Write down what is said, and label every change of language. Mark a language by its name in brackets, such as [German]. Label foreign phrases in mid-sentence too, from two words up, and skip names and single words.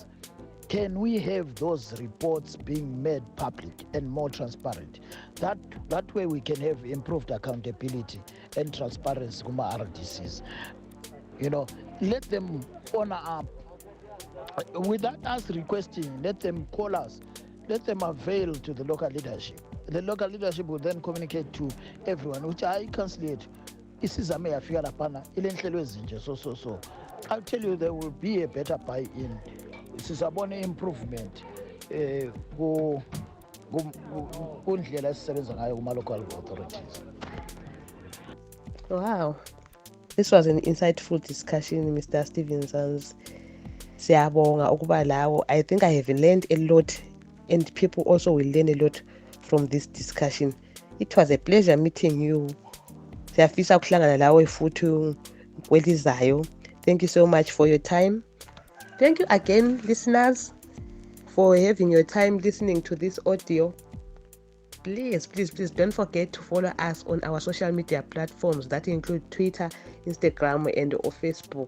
[English] Can we have those reports being made public and more transparent? That way we can have improved accountability and transparency kuma RDCs. Let them honor up. Without us requesting, let them call us. Let them avail to the local leadership. The local leadership will then communicate to everyone, which I cancellate. [North Ndebele] Isizame yafika laphana ile nhlelo ezinje so. [English] I'll tell you, there will be a better buy-in. [North Ndebele] Sizabone improvement kundlela esisebenza ngayo kuma- [English] local authorities. Wow, this was an insightful discussion, Mr. [North Ndebele] Stevensons. Siyabonga ukuba lawo. [English] I think I have learned a lot, and people also will learn a lot from this discussion. It was a pleasure meeting you. [North Ndebele] Siyafisa ukuhlangana lawe futhi kwelizayo. [English] Thank you so much for your time. Thank you again, listeners, for having your time listening to this audio. Please don't forget to follow us on our social media platforms that include Twitter, Instagram, and Facebook.